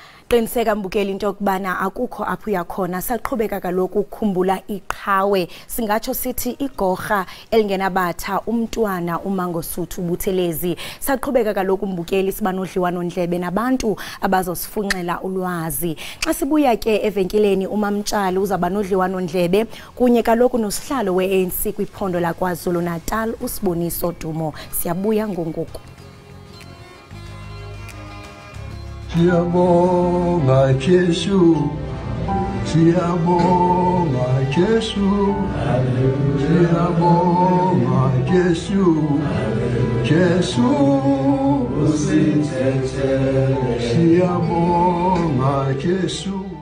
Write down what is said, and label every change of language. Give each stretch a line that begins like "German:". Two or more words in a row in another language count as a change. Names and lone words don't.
Xhosa: Qiniseka Mbukeli into yokubana akukho apho uyakhona saqhubeka kaloku ukukhumbula iqhawe singatsho sithi igorha elingenabatha umntwana uMangosuthu Buthelezi saqhubeka kaloku Mbukeli siba nodliwano ndlebe nabantu abazosifunxela ulwazi xa sibuya ke evenkileni uMamtshali uzaba nodliwano ndlebe kunye kaloku nosihlalo weANC kwiphondo laKwaZulu Natal uSiboniso Dumo siyabuya ngongoku. Siyabonga Jesu, siyabonga Jesu, siyabonga Jesu, Jesu usithethele, siyabonga Jesu.